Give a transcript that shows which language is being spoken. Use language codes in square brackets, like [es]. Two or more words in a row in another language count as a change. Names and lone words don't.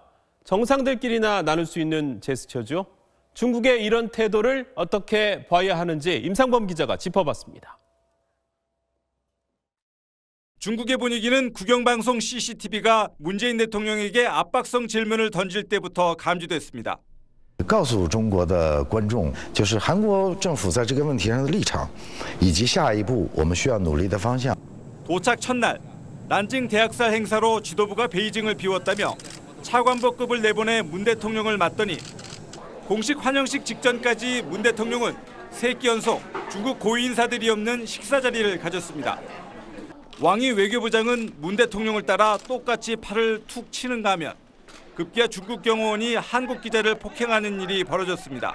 [ko] 정상들끼리나 나눌 수 있는 제스처죠. 중국의 이런 태도를 어떻게 봐야 하는지 임상범 기자가 짚어봤습니다. 중국의 분위기는 국영방송 CCTV가 문재인 대통령에게 압박성 질문을 던질 때부터 감지됐습니다. [zh] 告诉中国的观众，就是韩国政府在这个问题上的立场，以及下一步我们需要努力的方向。 [ko] 도착 첫날, 난징 대학살 행사로 지도부가 베이징을 비웠다며 차관보급을 내보내 문 대통령을 맞더니 공식 환영식 직전까지 문 대통령은 3끼 연속 중국 고위 인사들이 없는 식사 자리를 가졌습니다. 왕이 외교부장은 문 대통령을 따라 똑같이 팔을 툭 치는가 하면 급기야 중국 경호원이 한국 기자를 폭행하는 일이 벌어졌습니다.